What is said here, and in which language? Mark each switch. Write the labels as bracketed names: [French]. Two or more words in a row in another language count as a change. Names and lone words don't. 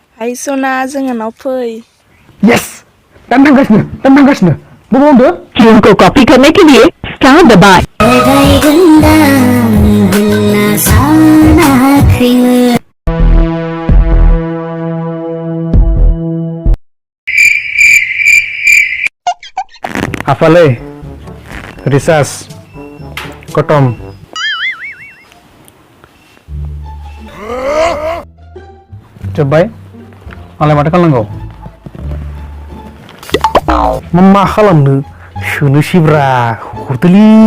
[Bodo] ओइ सना जोंहानाव फै यस दान थांगासिनो बबाव होनदो [Hindi] ट्यून को कॉपी करने के लिए स्टार दबाएं [Bodo] हाफालै रिचार्ज खतम जोब्बाय आंलाय माथो खालामनांगौ मा खालामनो सोनोसैब्रा हरदोलै